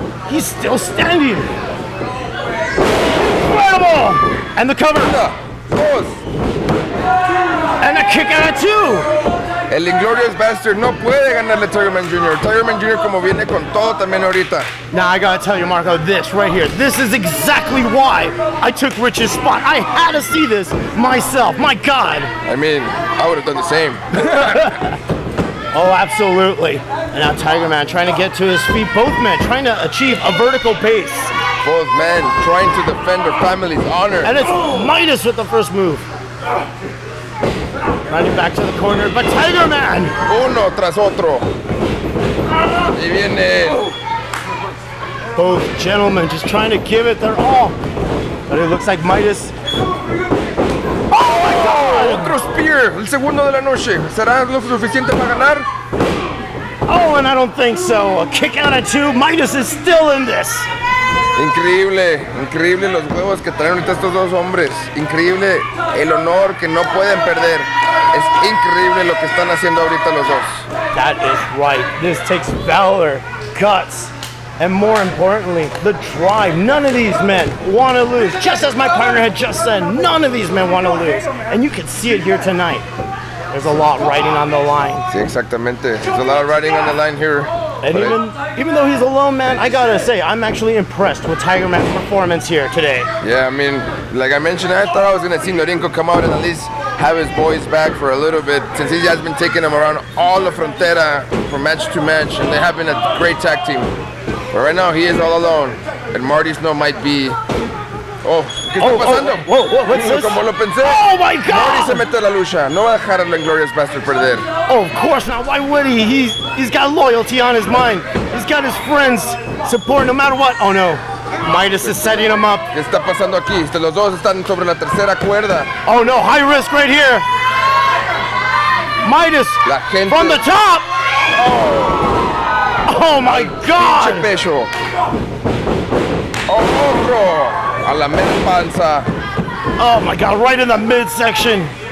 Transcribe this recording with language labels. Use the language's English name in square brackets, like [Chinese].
[English] He's still standing. Incredible! And the cover. 1, 2. And a kick out of 2. [Spanish] El Inglorious Bastard no puede ganarle a Tigerman Jr. Tigerman Jr. como viene con todo también ahorita. [English] Now I gotta tell you, Marco, this right here, this is exactly why I took Rich's spot. I had to see this myself. My God. I mean, I would have done the same. Oh, absolutely. And now Tigerman trying to get to his feet. Both men trying to achieve a vertical pace. Both men trying to defend their family's honor. And it's Midas with the first move. Running back to the corner, but Tigerman! [Spanish] Uno tras otro. Y viene. [English] Both gentlemen just trying to give it their all. But it looks like Midas. Oh my God! [Spanish] Otro spear, el segundo de la noche. ¿Será lo suficiente para ganar? [English] Oh, and I don't think so. A kick out of two. Midas is still in this. [Spanish] Increíble, increíble los huevos que traen ahorita estos dos hombres. Increíble el honor que no pueden perder. Es increíble lo que están haciendo ahorita los dos. [English] That is right. This takes valor, guts, and more importantly, the drive. None of these men want to lose. Just as my partner had just said, none of these men want to lose. And you can see it here tonight. There's a lot riding on the line. [Spanish] Sí, exactamente. [English] There's a lot riding on the line here. And even though he's alone, man, I gotta say, I'm actually impressed with Tigerman's performance here today. Yeah, I mean, like I mentioned, I thought I was gonna see Norinco come out and at least have his boys back for a little bit, since he has been taking them around all the frontera from match to match, and they have been a great tag team. But right now, he is all alone, and Marty Snow might be. [Spanish] Oh, ¿qué está pasando? [English] What's this? [Spanish] Como lo pensé. [English] Oh my God! [Spanish] Marty se mete a la lucha. No va a dejar al Inglorious Bastard perder. [English] Oh, of course not. Why would he? He's got loyalty on his mind. He's got his friends support no matter what. Oh no. Midas is setting him up. [Spanish] ¿Qué está pasando aquí? Los dos están sobre la tercera cuerda. [English] Oh no, high risk right here. Midas [Spanish] La gente. [English] from the top. Oh my God. [Spanish] Pinche pecho. Otro. A la mera panza. [English] Oh my God, right in the midsection.